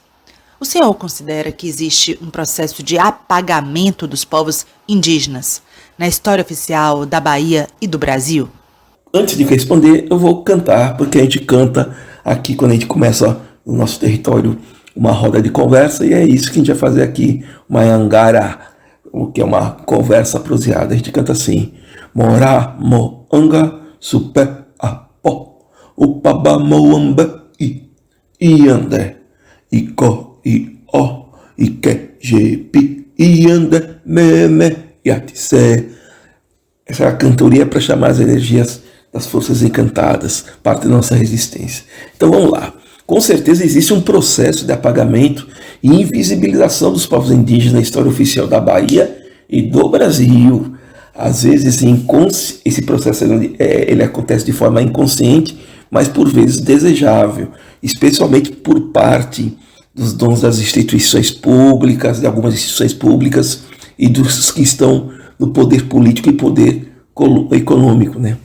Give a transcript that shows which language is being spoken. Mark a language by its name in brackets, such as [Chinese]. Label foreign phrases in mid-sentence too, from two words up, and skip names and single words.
[Portuguese] O senhor considera que existe um processo de apagamento dos povos indígenas na história oficial da Bahia e do Brasil? Antes de responder, eu vou cantar, porque a gente canta aqui quando a gente começa no nosso território uma roda de conversa, e é isso que a gente vai fazer aqui, uma Yangara, o que é uma conversa proseada. A gente canta assim: [Tupinambá] Mora moanga supe apo upaba moamba iande iko o ike jepi iande meme yatise. [Portuguese] Essa é a cantoria para chamar as energias das forças encantadas, parte da nossa resistência. Então vamos lá. Com certeza existe um processo de apagamento e invisibilização dos povos indígenas na história oficial da Bahia e do Brasil. Às vezes esse processo ele acontece de forma inconsciente, mas por vezes desejável, especialmente por parte dos donos das instituições públicas, de algumas instituições públicas e dos que estão no poder político e poder econômico, né?